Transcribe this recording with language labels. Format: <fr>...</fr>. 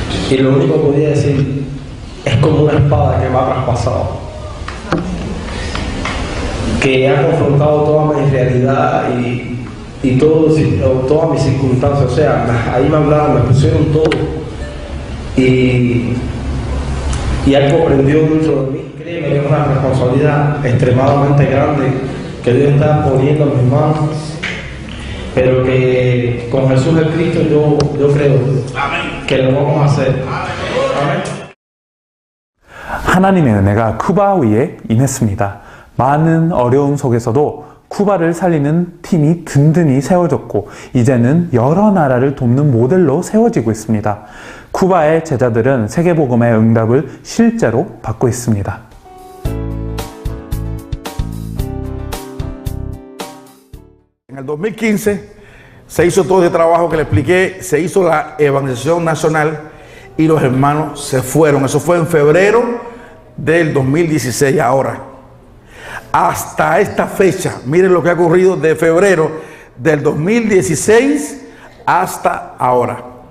<es>Y lo único que podía decir, es como una espada que me ha traspasado, que ha confrontado toda mi realidad y todas mis circunstancias. O sea, ahí me hablaron, me pusieron todo y algo prendió dentro de mí. Créeme que es una responsabilidad extremadamente grande que Dios está poniendo en mis manos, pero que con Jesús el Cristo yo creo que lo vamos a hacer. Amén.</es> <ko>하나님의 은혜가 쿠바 위에 임했습니다. 많은 어려움 속에서도 쿠바를 살리는 팀이 든든히 세워졌고 이제는 여러 나라를 돕는 모델로 세워지고 있습니다. 쿠바의 제자들은 세계복음의 응답을 실제로 받고 있습니다.</ko> <es>En el 2015 se hizo todo ese trabajo que le expliqué, se hizo la evangelización nacional y los hermanos se fueron. Eso fue en febrero del 2016 ahora. Hasta esta fecha, miren lo que ha ocurrido de febrero del 2016 hasta ahora.</es>